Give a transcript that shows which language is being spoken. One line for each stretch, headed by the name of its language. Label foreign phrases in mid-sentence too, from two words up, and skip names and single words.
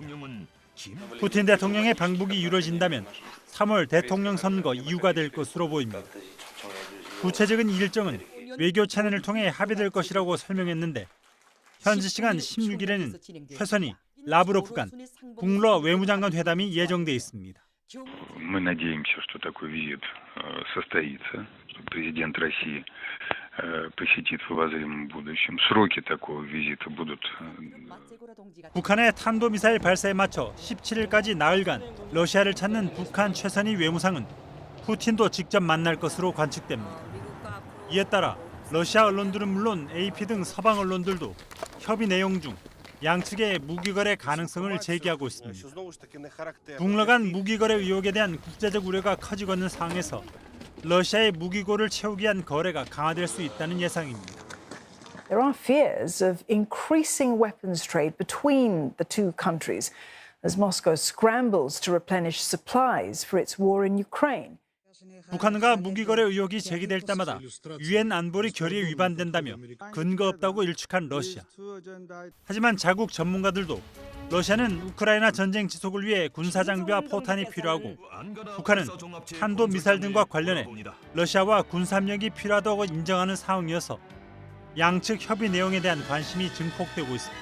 Korean: 푸틴 대통령의 방북이 이루어진다면 3월 대통령 선거 이유가 될 것으로 보입니다. 구체적인 일정은 외교 채널을 통해 합의될 것이라고 설명했는데 현지 시간 16일에는 최선희, 라브로프 간 국러 외무장관 회담이 예정돼 있습니다.
Russian: Мы надеемся, что такой визит состоится, что президент России посетит в обозримом будущем. Сроки такого визита будут.
Korean: 북한의 탄도미사일 발사에 맞춰 17일까지 나흘간 러시아를 찾는 북한 최선희 외무상은 푸틴도 직접 만날 것으로 관측됩니다. 이에 따라 러시아 언론들은 물론 AP 등 서방 언론들도 협의 내용 중 양측의 무기거래 가능성을 제기하고 있습니다. 북러 간 무기거래 의혹에 대한 국제적 우려가 커지고 있는 상황에서 러시아의 무기고를 채우기 위한 거래가 강화될 수 있다는 예상입니다.
English: There are fears of increasing weapons trade between the two countries as Moscow scrambles to replenish supplies for its war in Ukraine.
Korean: 북한과 무기거래 의혹이 제기될 때마다 유엔 안보리 결의에 위반된다며 근거 없다고 일축한 러시아. 하지만 자국 전문가들도 러시아는 우크라이나 전쟁 지속을 위해 군사 장비와 포탄이 필요하고 북한은 탄도미사일 등과 관련해 러시아와 군사협력이 필요하다고 인정하는 상황이어서 양측 협의 내용에 대한 관심이 증폭되고 있습니다.